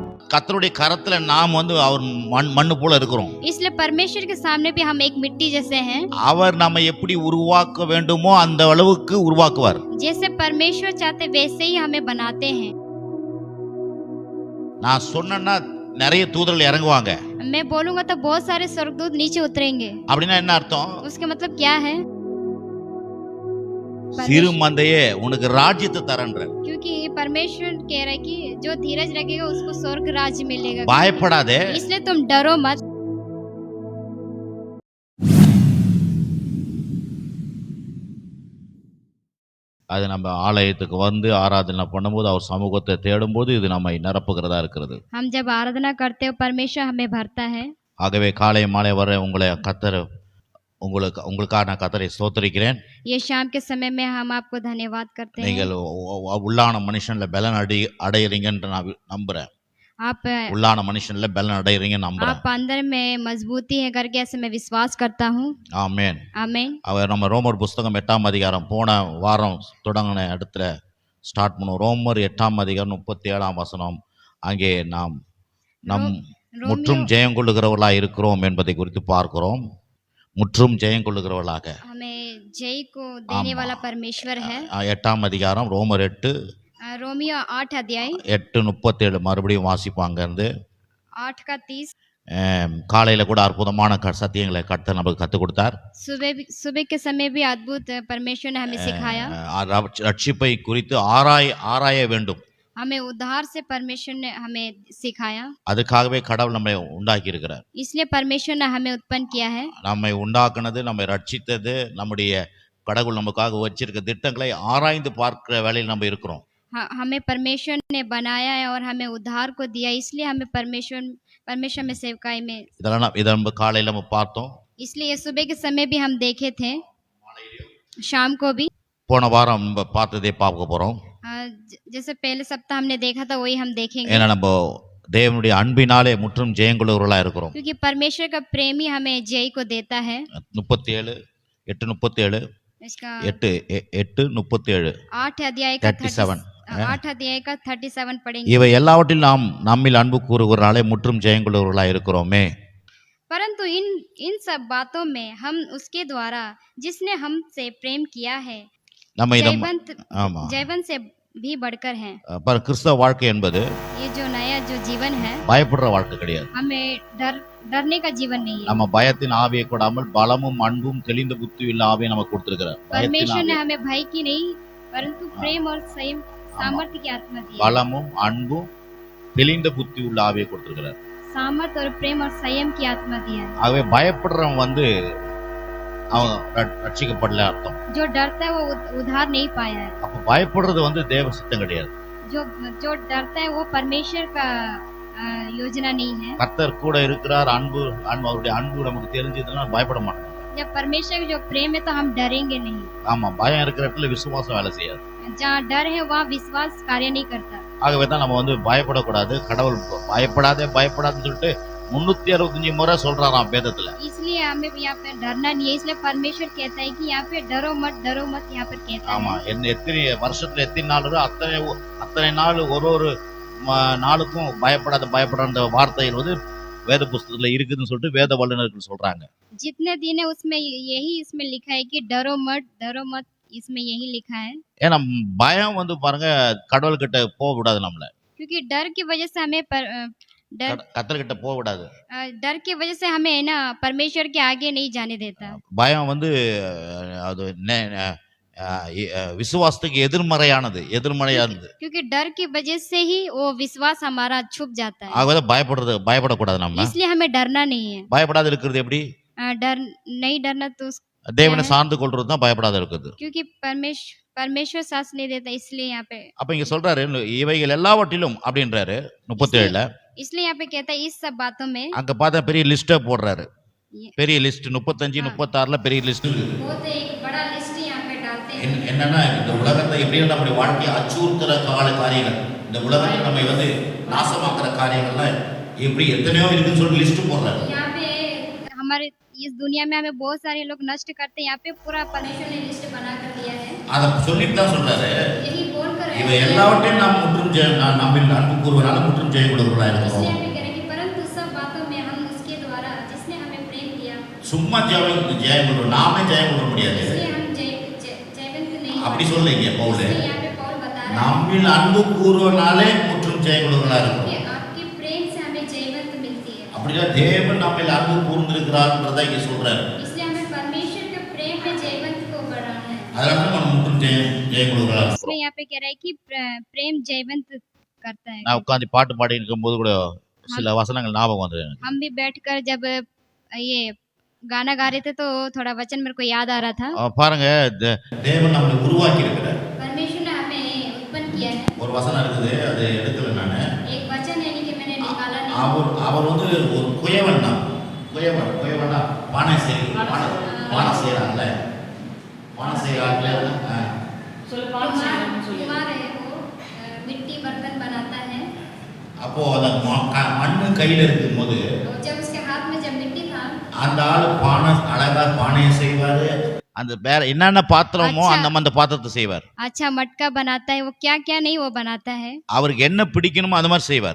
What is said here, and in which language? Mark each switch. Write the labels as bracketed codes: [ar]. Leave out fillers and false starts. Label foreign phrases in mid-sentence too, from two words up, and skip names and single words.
[ta] கர்த்தருடைய கரத்துல நாம் வந்து அவர் மண்ணு போல இருக்கிறோம். [hi] इसलिए परमेश्वर के सामने भी हम एक मिट्टी जैसे हैं. [ta] அவர் நம்மை எப்படி உருவாக்க வேண்டுமோ அந்த அளவுக்கு உருவாக்குவார். [hi] जैसे परमेश्वर चाहते वैसे ही हमें बनाते हैं. [ta] நான் சொன்னேன்னா நிறைய தூதர்கள் இறங்குவாங்க. [hi] मैं बोलूंगा तो बहुत सारे स्वर्गदूत नीचे उतरेंगे. [ta] அப்படின்னா என்ன அர்த்தம்? [hi] उसका मतलब क्या है? [ta] சிறு மந்தையே உனக்கு ராஜ்யத்தை தரேன்ற. [hi] क्योंकि परमेश्वर कह रहा है कि जो धीरज रखेगा उसको स्वर्ग राज्य मिलेगा. [ta] பயப்படாதே. [hi] इसलिए तुम डरो मत. [ta] அது நம்ம ஆலயத்துக்கு வந்து ஆராதனை பண்ணும்போது அவர் சமூகத்தை தேடும்போது இது நம்மை நிரப்புகிறதா இருக்கிறது. [hi] हम जब आराधना करते हो परमेश्वर हमें भरता है. [ta] ஆகவே காலை மாலை வரை உங்களை கர்த்தர் உங்களுக்காக நான் கர்த்தரை ஸ்தோத்திரிக்கிறேன். [hi] ये शाम के समय में हम आपको धन्यवाद करते हैं. [ta] நீங்கள் உள்ளான மனுஷன்ல பலன் அடையறீங்கன்னு நான் நம்புறேன். [hi] आप [ta] உள்ளான மனுஷன்ல பலன் அடையறீங்கன்னு நம்புறேன். [hi] आप अंदर में मजबूती है करके ऐसे मैं विश्वास करता हूँ. [ta] ஆமென். [hi] आमीन. [ta] அவர் நம்ம ரோமர் புத்தகம் 8ஆம் அதிகாரம் போன வாரம் தொடங்கின இடத்துல ஸ்டார்ட் பண்ணுவோம். ரோமர் 8ஆம் அதிகாரம் 37ஆம் வசனம். அங்கே நாம் நம் முற்றும் ஜெயம் கொள்ளுகிறவர்களாக இருக்கிறோம் என்பதை குறித்து பார்க்கிறோம். முற்றும் ஜெயம் கொள்ளுகிறவர்களாக [hi] हमें जय को देने वाला परमेश्वर है. [ta] 8ஆம் அதிகாரம் ரோமர் 8 [hi] रोमियो 8 अध्याय [ta] 8:37 மறுபடியும் வாசிப்பாங்க இருந்து [hi] 8 का 30. [ta] காலையில கூட அற்புதமான சத்தியங்களை கர்த்தர் நமக்கு கற்றுக் கொடுத்தார். [hi] सुबह के समय भी अद्भुत परमेश्वर ने हमें सिखाया. [ta] ரட்சிப்பை குறித்து ஆராய வேண்டும். [hi] हमें उद्धार से परमेश्वर ने हमें सिखाया. [ta] அதுக்காகவே கடவுள் நம்மை உண்டாக்கி இருக்கிறார். [hi] इसलिए परमेश्वर ने हमें उत्पन्न किया है. [ta] நம்மை உண்டாக்குனது, நம்மை ரட்சித்தது, நம்முடைய கடவுள் நமக்காக வச்சிருக்க திட்டங்களை ஆராய்ந்து பார்க்கிற வேலையில் நம்ம இருக்கிறோம். [hi] हमें परमेश्वर ने बनाया है और हमें उद्धार को दिया, इसलिए हमें परमेश्वर में सेवकाई में [ta] இதெல்லாம் நம்ம காலையில நம்ம பார்த்தோம். [hi] इसलिए सुबह के समय भी हम देखे थे, शाम को भी. [ta] போன வாரம் நம்ம பார்த்ததே பார்க்க போறோம். [hi] जैसे पहले सप्ताह हमने देखा था वही हम देखेंगे. [ta] ஏன்னா நம்ம தேவனுடைய அன்பினாலே முற்றும் ஜெயங்கொள்ளுகிறவர்களா இருக்கிறோம். [hi] क्योंकि परमेश्वर का प्रेम ही हमें जय को देता है. 37 8:37 इसका 8:37 8 अध्याय का 37 8 अध्याय का 37 पढ़ेंगे. [ta] இவை எல்லாவற்றிலும் நாம் நம்மில் அன்பு கூறுகிறவர்களாலே முற்றும் ஜெயங்கொள்ளுகிறவர்களா இருக்கிறோமே. [hi] परंतु इन सब बातों में हम उसके द्वारा जिसने हमसे प्रेम किया है जयवंत से भी बढ़कर हैं. [ta] पर கிறிஸ்தவ வாழ்க்கை என்பது [hi] ये जो नया जो जीवन है [ta] பயப்படுற வாழ்க்கை கிடையாது. [hi] हमें डरने का जीवन नहीं है. [ta] நம்ம பயத்தின் ஆவியை கொடாமல் பலமும் அன்பும் தெளிந்த புத்தியுள்ள ஆவியை நமக்கு கொடுத்திருக்கிறார். [hi] परमेश्वर ने हमें भय की नहीं परंतु प्रेम और संयम सामर्थ्य की आत्मा दी है. [ta] பலமும் அன்பும் தெளிந்த புத்தியுள்ள ஆவியை கொடுத்திருக்கிறார். [hi] सामर्थ और प्रेम और संयम की आत्मा दिया है. [ta] ஆகவே பயப்படுறவன் வந்து அவன் ரட்சிக்கப்படல அர்த்தம். [hi] जो डरता है वो उद्धार नहीं पाया है. [ta] அப்ப பயப்படுறது வந்து தேவ சித்தம் கிடையாது. [hi] जो डरता है वो परमेश्वर का योजना नहीं है. [ta] கர்த்தர் கூட இருக்கிறார், அவருடைய அன்பு நமக்கு தெரிஞ்சதுன்னா பயப்பட மாட்டோம். [hi] जब परमेश्वर का जो प्रेम है तो हम डरेंगे नहीं. [ta] ஆமா, பயம் இருக்கிற இடத்துல விசுவாசம் வேலை செய்யாது. [hi] जहाँ डर है वहाँ विश्वास कार्य नहीं करता. [ta] ஆகவே தான் நம்ம வந்து பயப்படக்கூடாது. கடவுள் பயப்படாதுன்னு சொல்லிட்டு 365 முறை சொல்றாராம் வேதத்துல. [hi] इसलिए हमें यहाँ पे डरना नहीं है. इसलिए परमेश्वर कहता है कि यहाँ पे डरो मत यहाँ पर कहता है. [ta] ஆமா, எத்தனை வருஷத்துல எத்தனை நாள் அத்தனை நாள் ஒரு நாளுக்கும் பயப்படாத வார்த்தைகள் வந்து வேத புஸ்தகத்துல இருக்குதுன்னு சொல்லிட்டு வேத வல்லுநர்கள் சொல்றாங்க. [hi] जितने दिन है उसमें यही इसमें लिखा है कि डरो मत इसमें यही लिखा है. [ta] ஏன்னா பயம் வந்து பாருங்க கடவுள் கிட்ட போக விடாது நம்மள. [hi] क्योंकि डर की वजह से हमें [ta] கர்த்தர் கிட்ட போக விடாது. [hi] डर की वजह से हमें है ना परमेश्वर के आगे नहीं जाने देता. [ta] பயம் வந்து அது விசுவாசத்துக்கு எதிர்மறையானது. [hi] क्योंकि डर की वजह से ही वो विश्वास हमारा छुप जाता है. [ta] ஆகவே பயப்படக்கூடாது நம்ம. [hi] इसलिए हमें डरना नहीं है. [ta] பயப்படாத இருக்கிறது எப்படி? [hi] नहीं डरना तो [ta] தேவனை சார்ந்து கொள்றது தான் பயப்படாத இருக்குது. [hi] क्योंकि परमेश्वर साथ नहीं देता, इसलिए यहाँ पे [ta] அப்ப இங்க சொல்றாரு இவைகள் எல்லாவற்றிலும் அப்படின்றாரு 37ல. [hi] इसलिए यहाँ पे कहता है इस सब बातों में. [ta] அங்க பார்த்தா பெரிய லிஸ்ட் போடுறாரு. பெரிய லிஸ்ட் 35 36ல பெரிய லிஸ்ட். [hi] बहुत एक बड़ा लिस्ट यहाँ पे डालते हैं. [ta] என்னன்னா இந்த உலகத்தை எப்படி நம்முடைய வாழ்க்கையை அச்சுறுத்துற காரியங்கள், இந்த உலகத்தை நம்ம வந்து நாசமாக்குற காரியங்கள்லாம் எப்படி எத்தனையோ இருக்குன்னு சொல்லி லிஸ்ட் போடுறாரு. [hi] यहाँ पे हमारे इस दुनिया में हमें बहुत सारे लोग नष्ट करते हैं. यहाँ पे पूरा परमेश्वर ने लिस्ट बना कर दिया है. [ta] அத சொல்லிட்டு தான் சொல்றாரு. [hi] यही बोलकर [ta] இவை எல்லாவற்றையும் நாம் முற்றும் நம்மில் அன்பு கூறுவதால முற்றும் ஜெயம் கொடுக்கிறவர்களாக [hi] इसलिए [ta] இருக்கிறோம். [hi] हमें कह रहे हैं कि परंतु सब बातों में हम उसके द्वारा जिसने हमें प्रेम किया, [ta] சும்மா ஜெயம் கொடுறோம், நாமே ஜெயம் கொடுக்க முடியாது. [hi] इसलिए हम जयवंत नहीं [ta] அப்படி [hi] हैं। [ta] சொல்லீங்க பவுல். [hi] इसलिए यहाँ पे पौल बता रहा है [ta] நம்மில் அன்பு கூறுவனாலே முற்றும் ஜெயம் கொடுக்கிறவர்களாக இருக்கிறோம். [hi] कि आपके प्रेम से हमें जयवंत मिलती है। [ta] அப்படின்னா தேவன் நம்மில் அன்பு கூர்ந்திருக்கிறார்ன்றதை இங்க சொல்றாரு. [hi] इसलिए हमें परमेश्वर के प्रेम में जयवंत को बढ़ाना है। [ta] அதனால நம்ம முற்றும் ஜெயம் கொடுக்கிறவர்களாக [hi] इसलिए [ta] இருக்கிறோம். [hi] यहाँ पे कह रहा है कि प्रेम जयवंत करता है। [ta] நான் உட்கார்ந்து பாட்டு பாடி இருக்கும்போது கூட சில வசனங்கள் ஞாபகம் வந்தது எனக்கு. [hi] हम भी बैठकर जब ये गाना गा रहे थे तो थोड़ा वचन मेरे को याद आ रहा था। [ta] பாருங்க, தேவன் நம்மளை உருவாக்கி இருக்கிறார். [hi] परमेश्वर ने हमें उत्पन्न किया है। [ta] ஒரு வசனம் இருக்குது, அது எடுக்கல நானு. [hi] एक वचन यानी कि मैंने निकाला नहीं। [ta] அவர் வந்து ஒரு குயவன் தான். குயவனா பானை செய்யறாங்கல்ல, பானை செய்யறாங்கல்ல. [hi] कुम्हार है वो, मिट्टी बर्तन बनाता है। [ta] அப்போ அந்த மண்ணு கையில இருக்கும்போது [hi] और जब उसके हाथ में जब मिट्टी था, [ta] அந்த ஆளு அழகா பானையை செய்வாரு. அந்த வேற என்னென்ன பாத்திரமோ அந்த பாத்திரத்தை செய்வார். [hi] अच्छा मटका बनाता है, वो क्या क्या नहीं वो बनाता है। [ta] அவருக்கு என்ன பிடிக்கணுமோ அது மாதிரி செய்வார்.